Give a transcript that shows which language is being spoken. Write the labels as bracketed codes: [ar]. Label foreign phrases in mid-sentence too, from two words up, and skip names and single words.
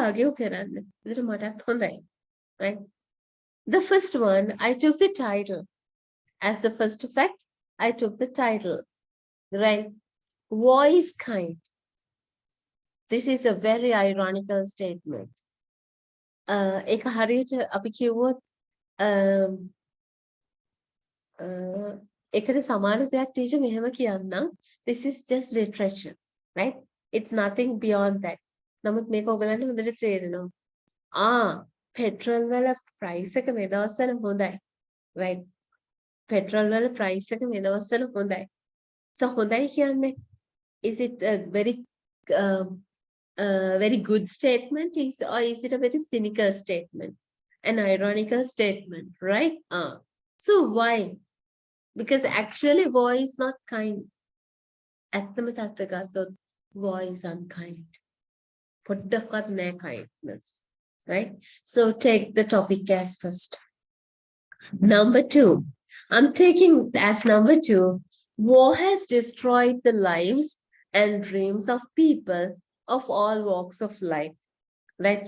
[en] The first one, I took the title. As the first fact, I took the title, right? Voice kind. This is a very ironical statement. [si] එක හරියට අපි කිව්වොත් එකට සමාන දෙයක් teacher මෙහෙම කියන්නම්. [en] This is just literature, right? It's nothing beyond that. [si] නමුත් මේක ඔයගලන්ට හොඳට තේරෙනවා. petrol වල price එක මේ දවස්වල හොඳයි. Right? petrol වල price එක මේ දවස්වල හොඳයි. So හොඳයි කියන්නේ, [en] is it a very good statement, or is it a very cynical statement, an ironical statement, right? So why? Because actually war is not kind. [si] ඇත්තම තත්ත්ව ගත්තොත් [en] war is unkind. [si] පොඩ්ඩක්වත් නෑ [en] kindness, right? So take the topic as first. Number 2, I'm taking as number 2, war has destroyed the lives and dreams of people of all walks of life, right?